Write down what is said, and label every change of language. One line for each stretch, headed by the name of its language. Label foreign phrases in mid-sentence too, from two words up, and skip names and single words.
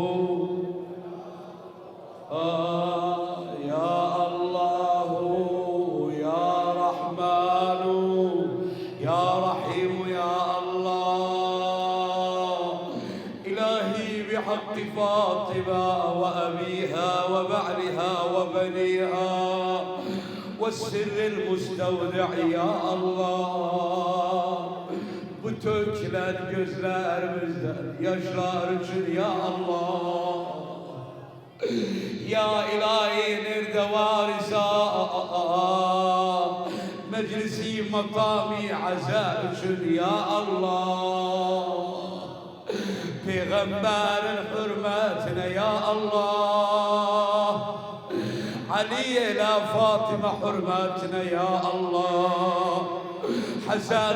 Arabic: يا الله يا رحمن يا رحيم يا الله إلهي بحق فاطمة وأبيها وبعلها وبنيها والسر المستودع يا
Turkish: Allah bu tökülen gözlerimizden yaşlar için ya Allah
Arabic: يا إلهي
Turkish: nerede var ise meclisi makami aza için
Arabic: يا الله
Turkish: peygamberin hürmetine
Arabic: يا الله
Turkish: Ali ile Fatıma hürmetine
Arabic: يا الله
Turkish: Hasan